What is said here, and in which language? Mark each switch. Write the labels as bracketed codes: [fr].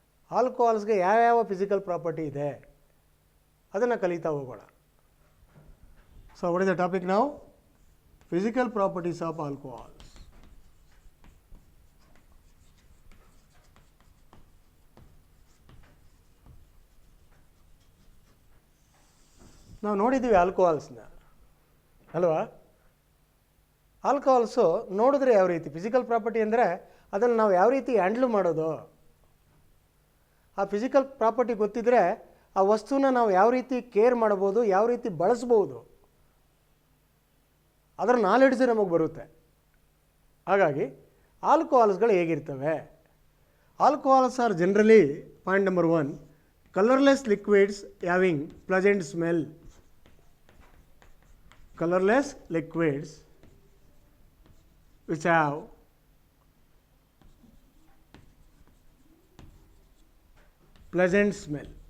[kn] Alcohols ಗೆ ಯಾವ physical property ಇದೆ ಅದನ್ನು ಕಲಿತಾ ಹೋಗೋಣ. [en] So what is the topic now? Physical properties of alcohols. [kn] ನಾವು ನೋಡಿದ್ದೀವಿ ಆಲ್ಕೋಹಾಲ್ಸ್ನ ಅಲ್ವಾ. ಆಲ್ಕೋಹಾಲ್ಸು ನೋಡಿದ್ರೆ ಯಾವ ರೀತಿ ಫಿಸಿಕಲ್ ಪ್ರಾಪರ್ಟಿ ಅಂದರೆ ಅದನ್ನು ನಾವು ಯಾವ ರೀತಿ ಹ್ಯಾಂಡ್ಲ್ ಮಾಡೋದು, ಆ ಫಿಸಿಕಲ್ ಪ್ರಾಪರ್ಟಿ ಗೊತ್ತಿದ್ದರೆ ಆ ವಸ್ತುನ ನಾವು ಯಾವ ರೀತಿ ಕೇರ್ ಮಾಡ್ಬೋದು, ಯಾವ ರೀತಿ ಬಳಸ್ಬೋದು, ಅದರ ನಾಲೆಡ್ಜ್ ನಮಗೆ ಬರುತ್ತೆ. ಹಾಗಾಗಿ ಆಲ್ಕೋಹಾಲ್ಸ್ಗಳು ಹೇಗಿರ್ತವೆ? [en] Alcohols are generally point number 1, colorless liquids having pleasant smell. Colorless liquids which have pleasant smell.